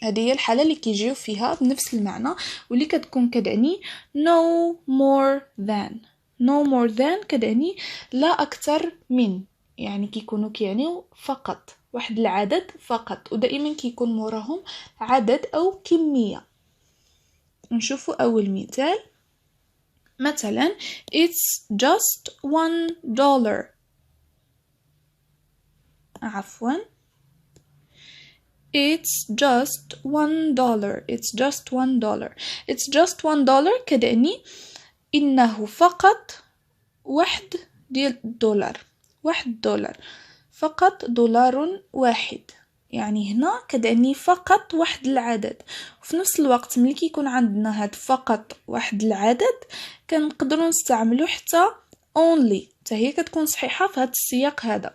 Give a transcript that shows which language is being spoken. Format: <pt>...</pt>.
<ar>هذه هي الحاله اللي كيجيو فيها بنفس المعنى واللي كتكون كتعني</ar> <en>no more than</en> <ar>كتعني لا اكثر من، يعني كيكونوا كيعنيو فقط واحد العدد فقط، ودائما كيكون موراهم عدد او كميه. نشوفوا اول مثال، مثلا</ar> <en>it's just $1.</en> <ar>عفوا</ar> <en>It's just $1. It's just $1</en> <ar>كدعني إنه فقط واحد ديال الدولار، $1 فقط، دولار واحد. يعني هنا كدعني فقط واحد العدد. وفي نفس الوقت ملي كيكون عندنا هاد فقط واحد العدد كنقدروا نستعملو حتى only، حتى هي كتكون صحيحة في هاد السياق هذا.</ar>